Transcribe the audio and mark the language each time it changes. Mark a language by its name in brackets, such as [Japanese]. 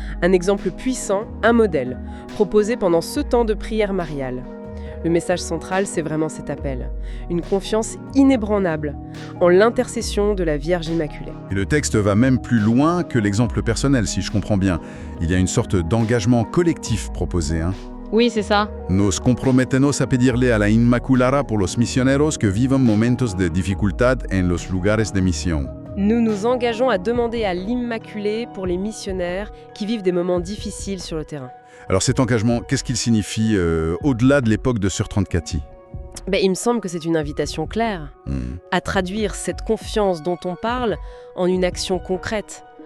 [French] Un exemple puissant, un modèle, proposé pendant ce temps de prière mariale. Le message central, c'est vraiment cet appel. Une confiance inébranlable en l'intercession de la Vierge Immaculée. Et le texte va même plus loin que l'exemple personnel, si je comprends bien. Il y a une sorte d'engagement collectif proposé, hein. Oui, c'est ça. [Spanish] Nos comprometemos a pedirle a la Inmaculada por los misioneros que viven momentos de dificultad en los lugares de misión. [French] Nous nous engageons à demander à l'Immaculée pour les missionnaires qui vivent des moments difficiles sur le terrain. Alors cet engagement, qu'est-ce qu'il signifie au-delà de l'époque de sœur Troncati? Il me semble que c'est une invitation claire à traduire cette confiance dont on parle en une action concrète.